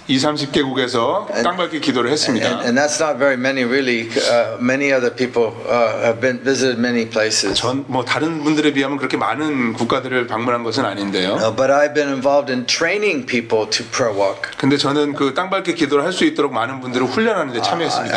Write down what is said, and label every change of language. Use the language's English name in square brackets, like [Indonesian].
[Korean] 20-30개국에서 땅밟기 기도를 했습니다. [English] And that's not very many, really. Many other people have visited many places. [Korean] 전 뭐 다른 분들에 비하면 그렇게 많은 국가들을 방문한 것은 아닌데요. [English] But I've been involved in training people to prayer walk. [Korean] 근데 저는 그 땅밟기 기도를 할 수 있도록 많은 분들을 훈련하는 데 참여했습니다.